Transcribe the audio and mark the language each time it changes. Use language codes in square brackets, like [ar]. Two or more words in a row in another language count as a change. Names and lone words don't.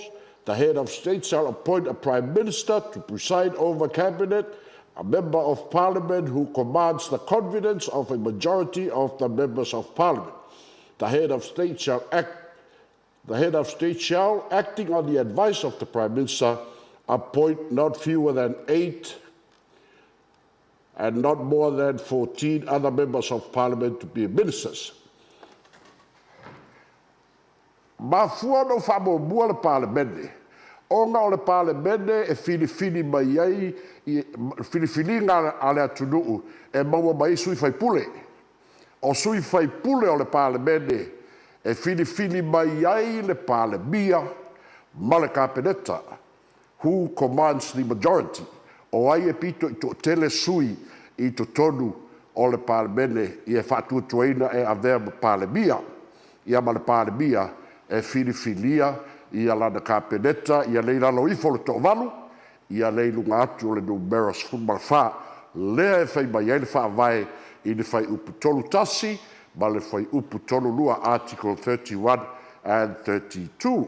[en] The head of state shall appoint a prime minister to preside over cabinet, a member of Parliament who commands the confidence of a majority of the members of Parliament. The head of state shall, acting on the advice of the Prime Minister, appoint not fewer than 8 and not more than 14 other members of Parliament to be ministers. [sm] Mafua no whamomua le palemene. Onga o le palemene e filifili mai ai, filifilinga ale atunuu, e maua mai sui fai pule. O sui fai pule o le palemene, e filifili mai ai le palemia, ma le kapeneta, [en] who commands the majority. [sm] O ai e pito i to tele sui i to tonu o le palemene, i e whatuatuaina e avea palemia, ia ma le palemia, e filifilia, ia lana kapeneta, ia leilalo ifo le to'ovalu, ia leilunga atu le numeros fumarfa, lea e whai mai ai le whaavae i le whai upu tolu tasi, ma le whai upu tolu lua, [en] Article 31 and 32.